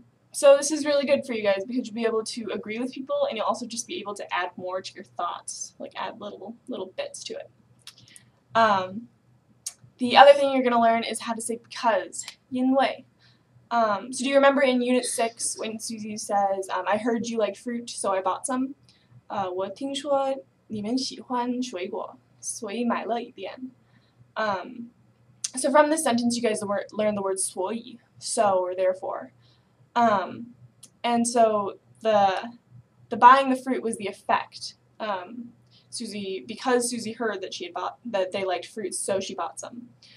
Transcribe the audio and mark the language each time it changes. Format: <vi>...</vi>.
<en>So this is really good for you guys because you'll be able to agree with people, and you'll also just be able to add more to your thoughts, like add little bits to it. The other thing you're going to learn is how to say because, 因为. So do you remember in Unit 6 when Suzy says, I heard you like fruit, so I bought some?</en> <zh>我听说你们喜欢水果，所以买了一点.</zh> <en>So from this sentence you guys learn the word 所以, so or therefore. And so the buying the fruit was the effect. Because Suzy heard that they liked fruits, so she bought some.</en>